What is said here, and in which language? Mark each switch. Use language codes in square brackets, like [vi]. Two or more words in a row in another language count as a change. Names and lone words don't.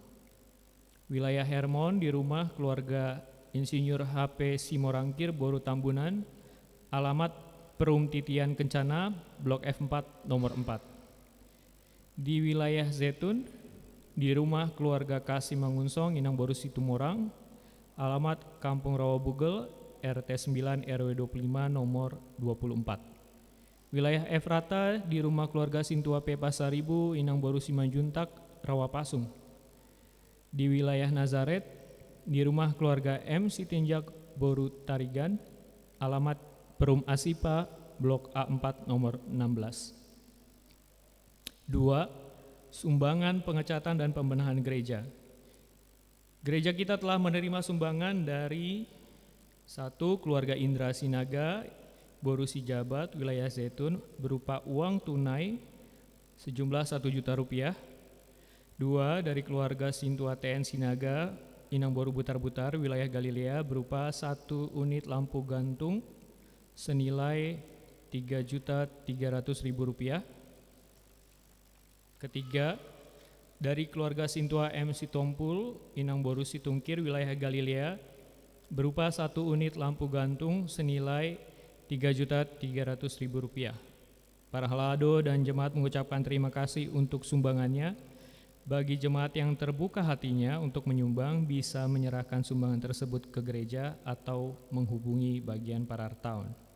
[id] Wilayah Hermon, di rumah keluarga Insinyur HP Simorangkir, Boru Tambunan, alamat Perum Titian Kencana, Blok F4 nomor 4. Di wilayah Zetun, di rumah keluarga Kasih Mangunsong, Inang Boru Situmorang, alamat Kampung Rawabugel, RT 9 RW 25 nomor 24. Wilayah Efrata, di rumah keluarga Sintua P. Pasaribu, Inang Boru Simanjuntak, Rawapasung. Di wilayah Nazaret, di rumah keluarga M. Sitinjak Boru Tarigan, alamat Perum Asipa, Blok A4 nomor 16. 2. Sumbangan pengecatan dan pembenahan gereja. Gereja kita telah menerima sumbangan dari 1. Keluarga Indra Sinaga, Boru Sijabat, wilayah Zaitun, berupa uang tunai sejumlah 1 juta rupiah. 2. Dari keluarga Sintua TN Sinaga, Inang Boru Butar-Butar, wilayah Galilea, berupa 1 unit lampu gantung senilai 3.300.000 rupiah. Ketiga, dari keluarga Sintua M. Sitompul, Inang Boru Situngkir, wilayah Galilea, berupa 1 unit lampu gantung senilai 3.300.000 rupiah. Para halado dan jemaat mengucapkan terima kasih untuk sumbangannya. Bagi jemaat yang terbuka hatinya untuk menyumbang, bisa menyerahkan sumbangan tersebut ke gereja atau menghubungi bagian Parartaun.